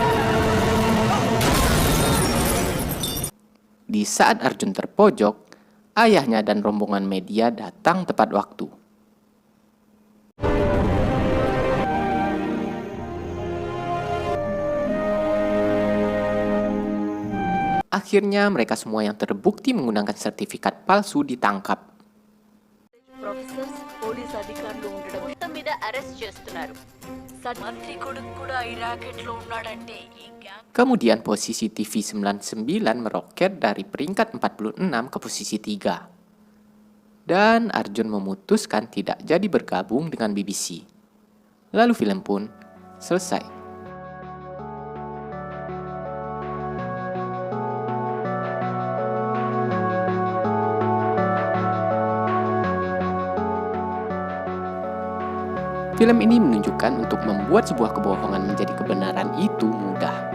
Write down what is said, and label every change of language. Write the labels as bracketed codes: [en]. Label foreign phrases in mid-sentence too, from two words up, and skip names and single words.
[id] Di saat Arjun terpojok, ayahnya dan rombongan media datang tepat waktu. Akhirnya mereka semua yang terbukti menggunakan sertifikat palsu ditangkap. [en] professors police [te] అధికారులు ఉండడం మొత్తం మీద అరెస్ట్ చేస్తున్నారు. మంత్రి కొడుకు కూడా ఈ రాకెట్ లో ఉన్నాడంటే ఈ గ్యాంగ్ [id] Kemudian posisi TV 99 meroket dari peringkat 46 ke posisi 3. Dan Arjun memutuskan tidak jadi bergabung dengan BBC. Lalu film pun selesai. Film ini menunjukkan untuk membuat sebuah kebohongan menjadi kebenaran itu mudah.